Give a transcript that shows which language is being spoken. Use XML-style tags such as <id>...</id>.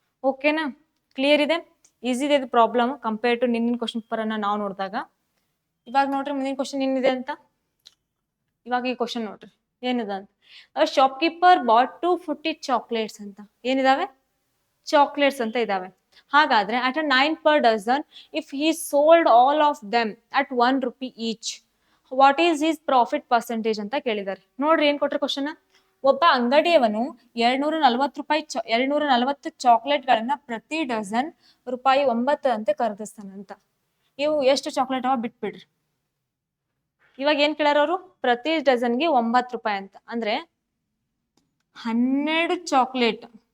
<kn>ಓಕೆನಾ ಕ್ಲಿಯರ್ ಇದೆ ಈಸಿ ಇದೆ problem compare to ನಿನ್ನಿನ question paper ಅನ್ನ ನಾವು ನೋಡಿದಾಗ. ಇವಾಗ ನೋಡ್ರಿ ಮುಂದಿನ ಕ್ವಶನ್ ಏನಿದೆ ಅಂತ. ಇವಾಗ ಈ ಕ್ವಶನ್ ನೋಡ್ರಿ ಏನಿದೆ ಅಂತ ಶಾಪ್ಕೀಪರ್ ಬಾಟ್ 240 ಚಾಕ್ಲೇಟ್ಸ್ ಅಂತ ಏನಿದಾವೆ ಚಾಕ್ಲೇಟ್ಸ್ ಅಂತ ಇದಾವೆ. ಹಾಗಾದ್ರೆ</kn> <en>at a 9 per dozen if he sold all of them at 1 rupee each what is his profit percentage</en> <kn>ಅಂತ ಕೇಳಿದ್ದಾರೆ. ನೋಡ್ರಿ ಏನ್ ಕೊಟ್ರೆ ಕ್ವಶನ್ ಒಬ್ಬ ಅಂಗಡಿಯವನು 240 ಚಾಕ್ಲೇಟ್ ಗಳನ್ನ ಪ್ರತಿ ಡಜನ್ ರೂಪಾಯಿ 9 ಅಂತ ಖರೀದಿಸ್ತಾನಂತ. ಇವು ಎಷ್ಟು ಚಾಕ್ಲೇಟ್ ಅವ ಬಿಟ್ಬಿಡ್ರಿ. ಇವಾಗ ಏನ್ ಕೇಳಾರ ಅವರು ಪ್ರತಿ ಡಜನ್ಗೆ 9 ರೂಪಾಯಿ ಅಂತ ಅಂದ್ರೆ 12 ಚಾಕ್ಲೇಟ್.</kn>